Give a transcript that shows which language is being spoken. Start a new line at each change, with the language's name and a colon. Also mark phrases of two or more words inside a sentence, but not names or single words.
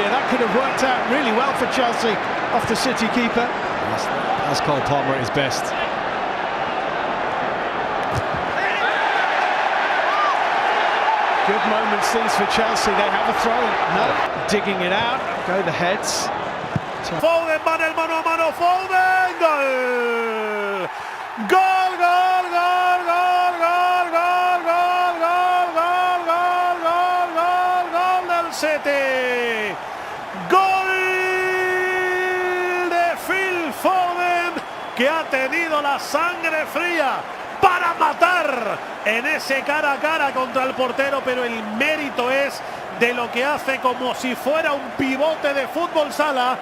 English: That could have worked out really well for Chelsea off the City keeper. That's Cole Palmer at his best. Good moments these for Chelsea. They have a throw. No, digging it out. Go the heads.
Spanish: Foden, van el mano a mano, Foden, gol! Gol, gol, gol, gol, gol, gol, gol, gol, gol, gol, gol, gol, gol del City. Gol de Phil Foden, que ha tenido la sangre fría para matar en ese cara a cara contra el portero, pero el mérito es de lo que hace como si fuera un pivote de fútbol sala.